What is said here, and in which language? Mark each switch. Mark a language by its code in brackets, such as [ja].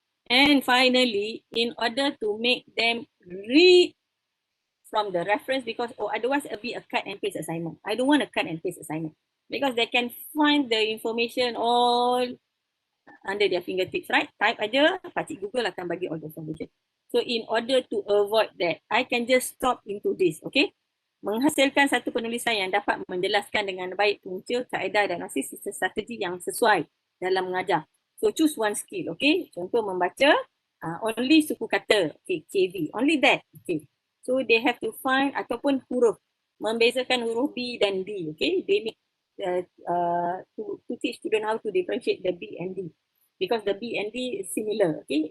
[en] And finally, in order to make them read from the reference, because otherwise it'll be a cut and paste assignment. I don't want a cut and paste assignment because they can find the information all under their fingertips, right? Type aja, [ms] pakcik Google akan bagi [en] all the information. So in order to avoid that, I can just stop into this, okay? [ms] Menghasilkan satu penulisan yang dapat menjelaskan dengan baik punca, kaedah, diagnosis, strategi yang sesuai dalam mengajar. [en] So choose one skill, okay? [ms] Contoh membaca, only suku kata, okay, KV, [en] only that, [ms] okay. [en] So they have to find [ms] ataupun huruf, membezakan huruf B dan D, okay? [en] They need to teach student how to differentiate the B and D, because the B and D is similar, okay?